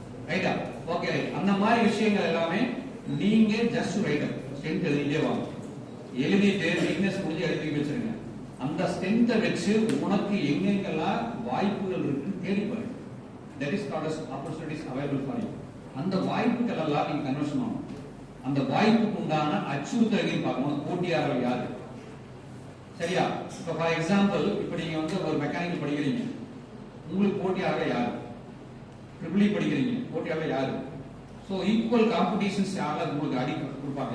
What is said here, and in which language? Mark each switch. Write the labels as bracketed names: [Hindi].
[Tamil] ரைட்டா? ஓகே, அந்த மாதிரி விஷயங்கள் எல்லாமே நீங்க [English] just write up strength [Tamil] எழுதிட்டே வாங்க. எழுதிட்டு வீக்னஸ் முடிஞ்சு எழுதி வச்சிருங்க. அந்த ஸ்ட்ரென்த்தை வச்சு உனக்கு எங்கெங்கெல்லாம் வாய்ப்புகள் இருக்குன்னு தேடி பாருங்க. [English] That is called as opportunities available for you. [Tamil] அந்த வாய்ப்புகள் எல்லாம் நீங்க கன்வர்ஷன் ஆகணும். அந்த வாய்ப்புக்கு உண்டான அச்சுறுத்தல்கள் பார்க்கணும். போட்டியாளர்கள் யாரு, சரியா? இப்ப ஃபார் எக்ஸாம்பிள், இப்ப நீங்க வந்து ஒரு மெக்கானிக்கல் படிக்கிறீங்க, உங்களுக்கு போட்டியாளர்கள் யாரு? ட்ரிபிள் படிக்கிறீங்க, போட்டியாளர்கள் யாரு? சோ ஈக்குவல் காம்படிஷன்ஸ் யாராவது உங்களுக்கு அடி கொடுப்பாங்க.